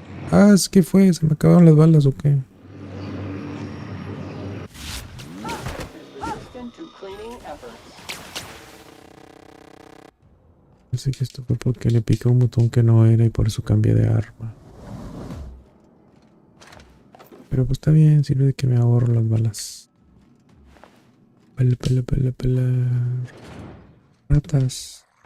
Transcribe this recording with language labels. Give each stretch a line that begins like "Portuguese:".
Spanish: Ah, es que fue, se me acabaron las balas o qué.
English: Resistant to cleaning efforts.
Spanish: Pensé que esto fue porque le piqué un botón que no era y por eso cambié de arma. Pero pues está bien, sirve de que me ahorro las balas. Pela, pela, pela, pela. Ratas.